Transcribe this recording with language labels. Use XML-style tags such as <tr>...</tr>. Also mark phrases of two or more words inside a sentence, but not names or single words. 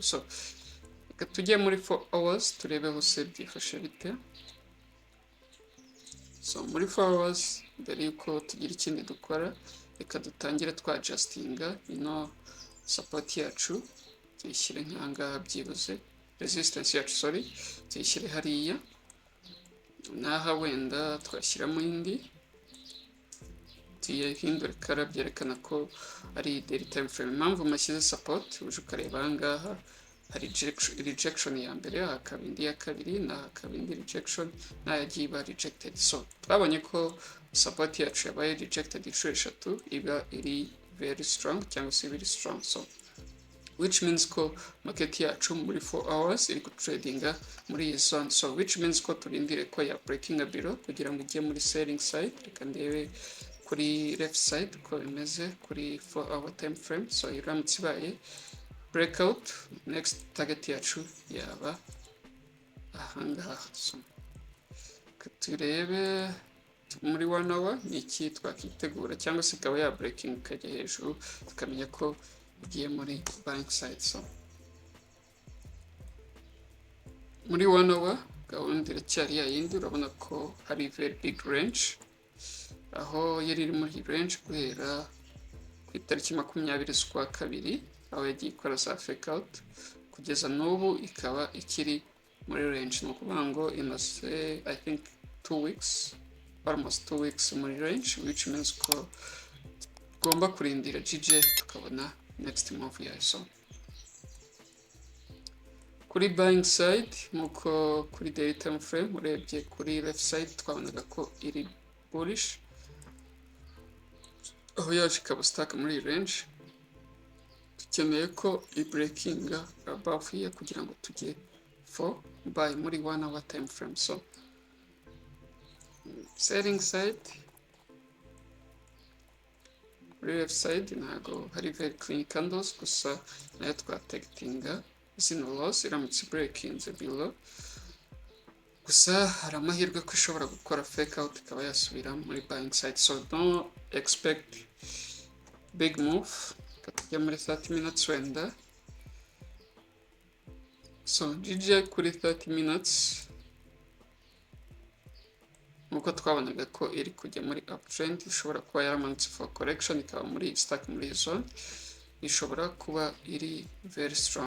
<rw>So reka tujye muri 4 hours turebeho se byifashe bite. So muri 4 hours mbere yuko tugira ikindi dukora, reka dutangire twa adjustinga support yacu tuyishyire nk'ahangaha byibuze, resistance yacu sorry tuyishyire hariya, naha wenda twashyiramo indi tuyihindure kara byerekana ko ari</rw> <en>daily time frame.</en> <rw>Impamvu mashyize support uje ukareba ahangaha hari rejection ya mbere, hakaba indi ya kabiri, na hakaba indi rejection, nayagiye iba rejected. So twabonye ko support yacu yabaye rejected inshuro eshatu, iba iri</rw> <en>very strong</en> <rw>cyangwa se</rw> <en>very strong,</en> <rw>so</rw> <en>which means</en> <rw>ko market yacu muri 4 hours iri tradinga muri iyi zone.</rw> <en>So which means</en> <rw>ko turindire ko ya breaking below kugira ngo ijye muri</rw> <en>selling side.</en> <rw>Reka ndebe kuri</rw> <en>left side</en> <rw>ko bimeze kuri 4 hour</rw> <en>time frame.</en> <rw>So iramutse ibaye breakout,</rw> <en>next target</en> <rw>yacu yaba ahangaha. So turebe muri 1 hour ni iki twakitegura, cyangwa se ikaba ya breaking ikajya hejuru tukamenya ko igiye muri</rw> <en>buying side.</en> <rw>So muri 1 hour gahunda iracyari yayindi, urabona ko hari</rw> <en>very big range,</en> <rw>aho yari iri muri range guhera ku itariki 20 z'ukwa kabiri, aho yagiye ikora za</rw> <en>fake out</en> <rw>kugeza n'ubu ikaba ikiri muri range. Ni ukuvuga ngo imaze</rw> <en>I think 2 weeks, almost 2 weeks</en> <rw>muri range,</rw> <en>which means</en> <rw>ko tugomba kurindira GJ tukabona</rw> <en>next move</en> <rw>yayo. So kuri</rw> <en>buying side</en> <rw>nkuko kuri</rw> <en>daily time frame</en> <rw>urebye kuri</rw> <en>left side</en> <rw>twabonaga ko iri bullish, aho yaje ikaba stuck muri range. Dukeneye ko i breakinga</rw> <en>above here</en> <rw>kugira ngo tujye</rw> <en>for buy</en> <rw>muri 1 hour</rw> <en>time frame.</en> <rw>So</rw> <en>selling side left side</en> <rw>ntago hari</rw> <en>very clean candles,</en> <rw>gusa nayo twategitinga zino loss iramutse breakinze below, gusa hari amahirwe ko ishobora gukora</rw> <en>fake out</en> <rw>ikaba yasubira muri</rw> <en>buying side. So don't expect big move.</en> <rw>Tujya muri 30 minutes wenda. So GJ kuri 30 minutes nkuko twabonaga ko iri kujya muri uptrend, ishobora kuba yaramanutse</rw> <en>for correction</en> <rw>ikaba muri stuck muri zone, ishobora kuba iri</rw> <en>very strong.</en>